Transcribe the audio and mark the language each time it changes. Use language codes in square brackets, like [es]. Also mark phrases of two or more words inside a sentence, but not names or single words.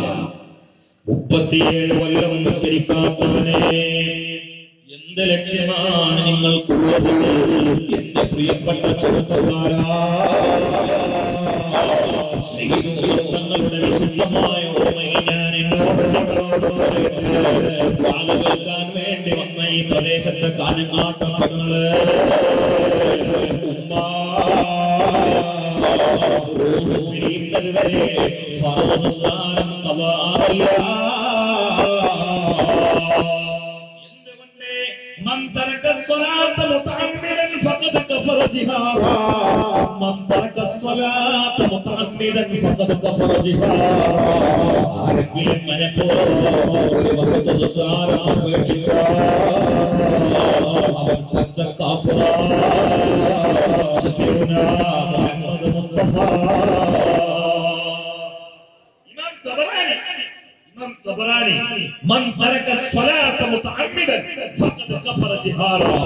[ml] 37 കൊല്ലം നിസ്കരിക്കാത്തവനെ എന്ത് ലക്ഷ്യമാണ് നിങ്ങൾക്കുള്ളത്? എന്റെ പ്രിയപ്പെട്ട ചെറുപ്പക്കാരാ, തങ്ങളുടെ വിശുദ്ധമായ ഓർമ്മയിൽ ഞാൻ എന്നോട് നിങ്ങളോട് കേൾക്കാൻ വേണ്ടി വന്ന ഈ പ്രദേശത്തെ കാനങ്ങാട്ടങ്ങള് [ar] من ترك الصلاة متعمدا فقد كفر جهارا. من ترك الصلاة متعمدا فقد كفر جهارا. [ml] ആരെങ്കിലും മനഃപൂർവ്വം ഒരു വഖത്ത് നിസ്കാരം ഉപേക്ഷിച്ചാൽ അവൻ പച്ച കാഫിറാണ്. [ar] سفيرنا محمد مصطفى. إمام طبراني من ترك الصلاة متعمدا فقد كفر جهارا.